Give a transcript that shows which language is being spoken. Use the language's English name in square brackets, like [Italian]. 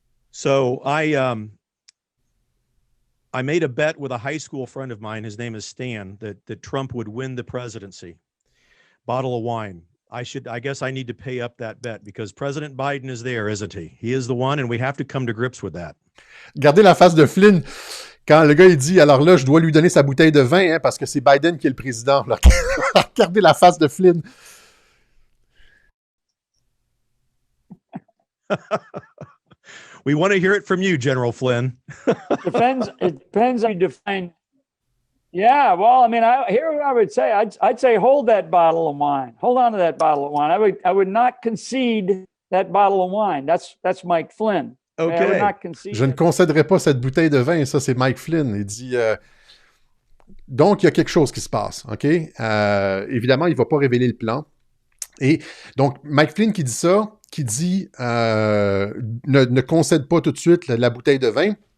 [English] So I made a bet with a high school friend of mine, his name is Stan, that Trump would win the presidency. Bottle of wine. I guess I need to pay up that bet because President Biden is there, isn't he? He is the one, and we have to come to grips with that. [French] Regardez la face de Flynn quand le gars il dit, alors là, je dois lui donner sa bouteille de vin parce que c'est Biden qui est le président. Regardez la face de Flynn. [English] We want to hear it from you, General Flynn. It depends how you define. Yeah, well, I mean, here I would say, I'd say, hold that bottle of wine. Hold on to that bottle of wine. I would not concede that bottle of wine. That's Mike Flynn. Okay. I would not concede. [French] Je ne concéderai pas cette bouteille de vin. Ça, c'est Mike Flynn. Il dit, donc, il y a quelque chose qui se passe, OK? Évidemment, il ne va pas révéler le plan. Et donc, Mike Flynn qui dit ça, qui dit, ne concède pas tout de suite la bouteille de vin.